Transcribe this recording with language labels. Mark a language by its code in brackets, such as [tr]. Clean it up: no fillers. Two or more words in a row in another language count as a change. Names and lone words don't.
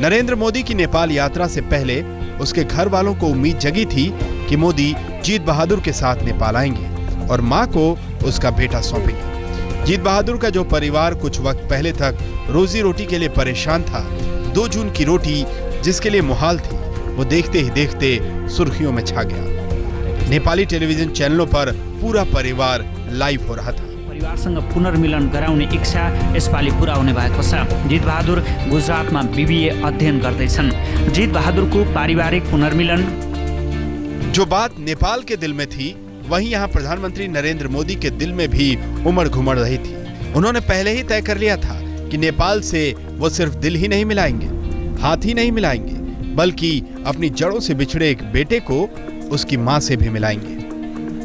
[hi] नरेंद्र मोदी की नेपाल यात्रा से पहले उसके घर वालों को उम्मीद जगी थी कि मोदी जीत बहादुर के साथ नेपाल आएंगे और मां को उसका बेटा सौंपेंगे। जीत बहादुर का जो परिवार कुछ वक्त पहले तक रोजी रोटी के लिए परेशान था, 2 जून की रोटी जिसके लिए मुहाल थी, वो देखते ही देखते सुर्खियों में छा गया। नेपाली टेलिभिजन चैनलों पर पूरा परिवार लाइव हो रहा था। [ne] परिवारसँग पुनर्मिलन गराउने इच्छा यसपालि पूरा हुने भएको छ। जीत बहादुर गुजरातमा बीबीए अध्ययन गर्दैछन्। जीत बहादुरको पारिवारिक पुनर्मिलन। [hi] जो बात नेपाल के दिल में थी, वहीं यहाँ प्रधानमंत्री नरेंद्र मोदी के दिल में भी उमड़ घुमड़ रही थी। उन्होंने पहले ही तय कर लिया था कि नेपाल से वो सिर्फ दिल ही नहीं मिलाएंगे, हाथ ही नहीं मिलाएंगे, बल्कि अपनी जड़ों से बिछड़े एक बेटे को उसकी मां से भी मिलाएंगे।